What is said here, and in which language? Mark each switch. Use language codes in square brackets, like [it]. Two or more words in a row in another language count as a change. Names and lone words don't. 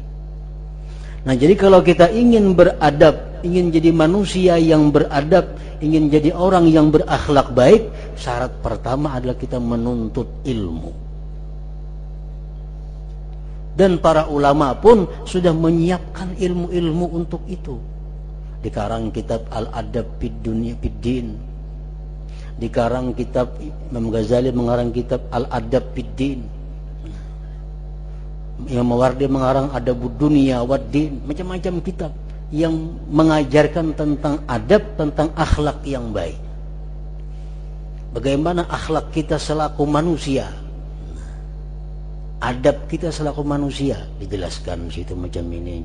[id] Nah, jadi kalau kita ingin beradab, ingin jadi manusia yang beradab, ingin jadi orang yang berakhlak baik, syarat pertama adalah kita menuntut ilmu. Dan para ulama pun sudah menyiapkan ilmu-ilmu untuk itu. Dikarang kitab Al-Adab fid Dunya fid Din. Dikarang kitab Imam Ghazali mengarang kitab Al-Adab fid Din. Imam Mawardi mengarang Adabud Dunya wad Din. Macam-macam kitab yang mengajarkan tentang adab, tentang akhlak yang baik. Bagaimana akhlak kita selaku manusia, adab kita selaku manusia dijelaskan situ macam ini.